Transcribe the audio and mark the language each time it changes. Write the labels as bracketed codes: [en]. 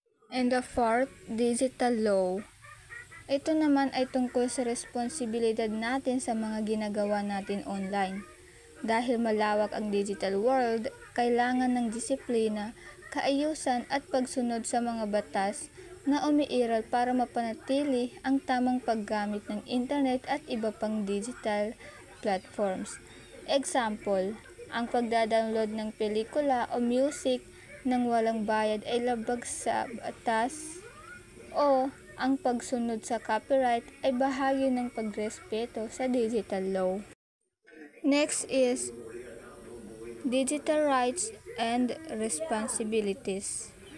[en] And the fourth, digital law. [tl] Ito naman ay tungkol sa responsibilidad natin sa mga ginagawa natin online. Dahil malawak ang digital world, kailangan ng disiplina, kaayusan at pagsunod sa mga batas na umiiral para mapanatili ang tamang paggamit ng internet at iba pang digital platforms. Example, ang pagdadownload ng pelikula o music nang walang bayad ay labag sa batas o ang pagsunod sa copyright ay bahagi ng pagrespeto sa digital law. [en] Next is digital rights and responsibilities.